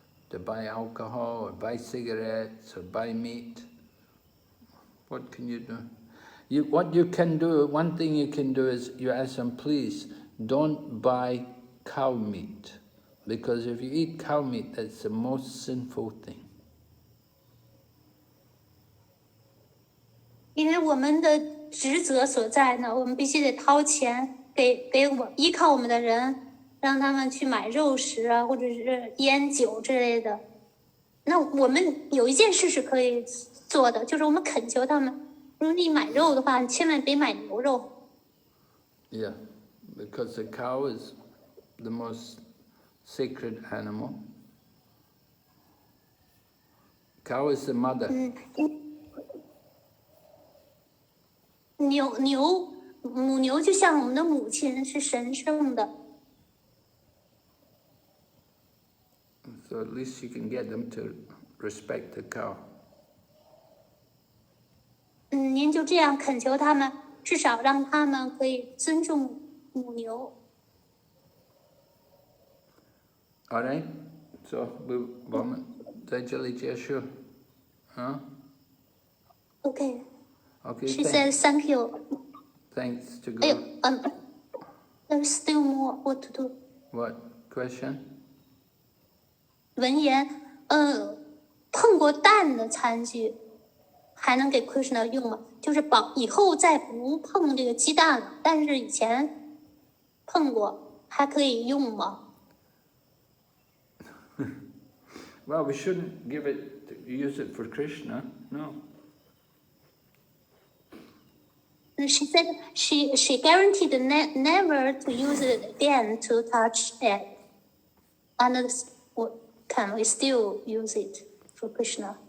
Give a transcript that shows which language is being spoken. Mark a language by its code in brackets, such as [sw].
[en] To buy alcohol or buy cigarettes or buy meat. What can you do? What you can do, one thing you can do is you ask them, please, don't buy cow meat. Because if you eat cow meat, that's the most sinful thing. [zh] 因为我们的职责所在呢，我们必须得掏钱给我依靠我们的人，让他们去买肉食啊，或者是烟酒之类的。那我们有一件事是可以做的，就是我们恳求他们，如果你买肉的话，你千万别买牛肉。 [en] Yeah, because the cow is the most sacred animal. Cow is the mother. [zh] 母牛就像我们的母亲，是神圣的。 [en] So at least you can get them to respect the cow. [zh] 您就这样恳求他们，至少让他们可以尊重母牛。 [en] All right? So, [zh] 我们在这里结束。 [en] Okay. Okay, She said thank you. Thanks to 哎呦 God. There's still more. What to do? What? Question? [zh] 文言，碰过蛋的餐具还能给 Krishna 用吗？就是以后再不碰这个鸡蛋了，但是以前碰过，还可以用吗？ [en] Well, we shouldn't use it for Krishna, no. She said she guaranteed never to use it again to touch it. And can we still use it for Krishna?